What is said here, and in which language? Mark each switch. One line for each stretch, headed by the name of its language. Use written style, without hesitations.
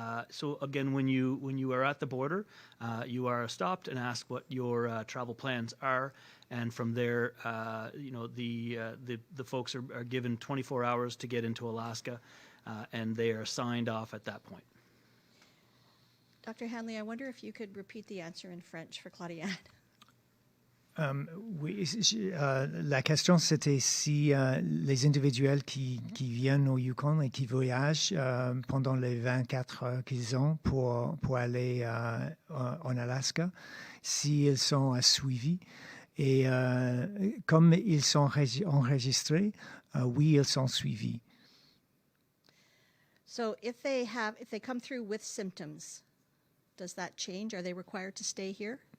English: So again, when you are at the border, you are stopped and asked what your travel plans are, and from there, the folks are given 24 hours to get into Alaska, and they are signed off at that point. Dr. Hanley, I wonder if you could repeat the answer in French for Claudiane.
French: Oui, la question c'était si les individuels qui viennent au Yukon et qui voyagent pendant les 24 heures qu'ils ont pour aller en Alaska, s'ils sont suivis. Et comme ils sont enregistrés, oui, ils sont suivis.
English: So if they come through with symptoms, does that change? Are they required to stay here?